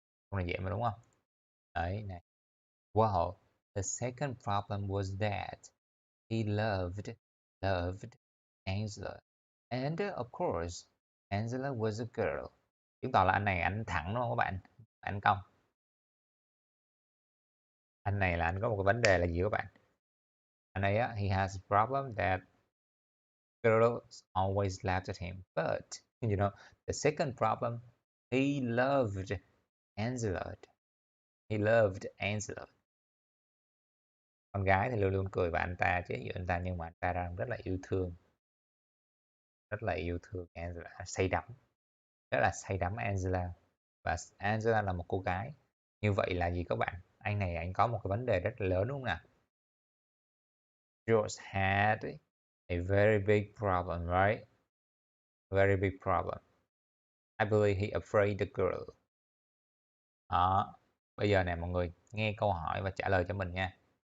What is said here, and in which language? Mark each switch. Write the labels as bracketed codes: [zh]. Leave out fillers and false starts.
[vi] Câu này dễ mà đúng không? Đấy nè. [en] Well, the second problem was that he loved Angela. And of course, Angela was a girl. [vi] Chứng tỏ là anh này anh thẳng đúng không các bạn? Anh công. Anh này là anh có một cái vấn đề là gì các bạn? Anh ấy á, [en] he has a problem that girls always laughed at him. But, you know, the second problem, he loved Angela. He loved Angela. [vi] Con gái thì luôn luôn cười vào anh ta, chế giễu anh ta, nhưng mà anh ta đang rất là yêu thương Angela, say đắm, rất là say đắm Angela. Và Angela là một cô gái. Như vậy là gì các bạn? Anh này anh có một cái vấn đề rất là lớn đúng không nào? [en] George had a very big problem, right? Very big problem. I believe he afraid the girl. [vi] Đó. Bây giờ nè mọi người nghe câu hỏi và trả lời cho mình nha.